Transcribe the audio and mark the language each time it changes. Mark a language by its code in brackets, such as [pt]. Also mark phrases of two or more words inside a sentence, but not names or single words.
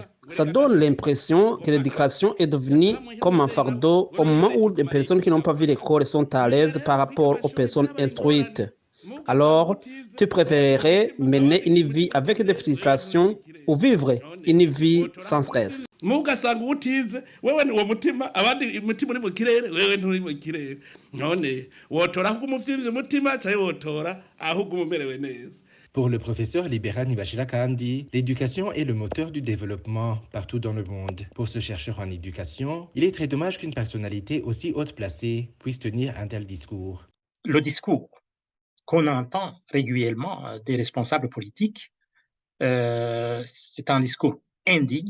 [fr] Ça donne l'impression que l'éducation est devenue comme un fardeau au moment où les personnes qui n'ont pas vu l'école sont à l'aise par rapport aux personnes instruites. Alors, tu préférerais mener une vie avec des frustrations ou vivre une vie sans stress? [rn] mugasanga ubutize wewe ni uwo mutima abandi umutima uri mu kirere wewe nturi mu kirere none wotora ahubwo umuvyimbye umutima caye wotora ahubwo umumerewe neza. [fr] Pour le professeur Libera Nibashira Kandi, l'éducation est le moteur du développement partout dans le monde. Pour ce chercheur en éducation, il est très dommage qu'une personnalité aussi haute placée puisse tenir un tel discours. Le discours qu'on entend régulièrement des responsables politiques, c'est un discours indigne.